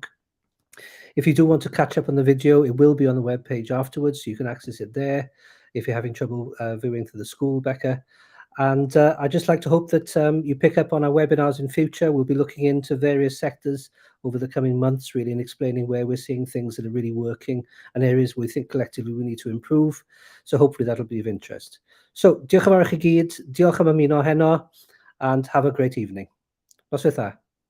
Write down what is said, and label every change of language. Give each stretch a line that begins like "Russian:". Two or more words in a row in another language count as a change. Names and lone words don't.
English: If you do want to catch up on the video, it will be on the webpage afterwards, so you can access it there if you're having trouble viewing through the school, Becca. And I'd just like to hope that you pick up on our webinars in future. We'll be looking into various sectors over the coming months, really, and explaining where we're seeing things that are really working and areas we think collectively we need to improve. So hopefully that'll be of interest. So,
Welsh: diolch am fawr i chi gyd, diolch am ymuno heno,
English: and have a great evening.
Welsh: Nos wetha.